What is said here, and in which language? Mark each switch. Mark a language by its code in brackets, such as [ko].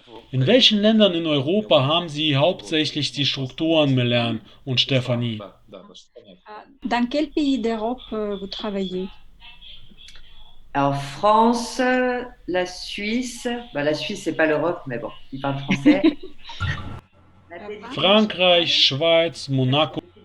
[de] In welchen Ländern in Europa haben Sie hauptsächlich die Strukturen, Melaine und Stefanie? [fr] Dans quel pays d'Europe vous travaillez? Alors France, la Suisse, la Suisse c'est pas l'Europe, mais bon, ils parlent français. [de] Frankreich, Schweiz, Monaco.